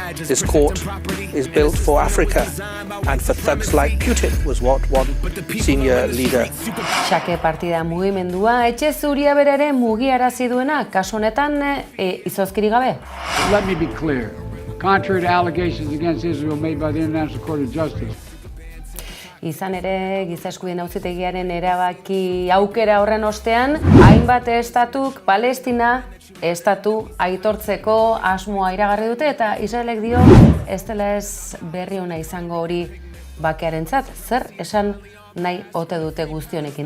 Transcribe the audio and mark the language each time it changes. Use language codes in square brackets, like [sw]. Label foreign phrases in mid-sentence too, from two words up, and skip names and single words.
[en] This court is built for Africa and for thugs like Putin, was what one senior leader. [eu] Xake partida mugimendua etxe zuria berere mugiarazi duena, kasu honetan izozkiri gabe. [en] Let me be clear. Contrary to allegations against Israel made by the International Court of Justice. [eu] Izan ere, Giza Eskubideen Auzitegiaren erabaki aukera horren ostean, hainbat estatuk Palestina estatu aitortzeko asmoa iragarri dute eta Israelek dio ez dela ez berri ona izango hori bakearentzat, zer esan nahi ote dute guztionekin.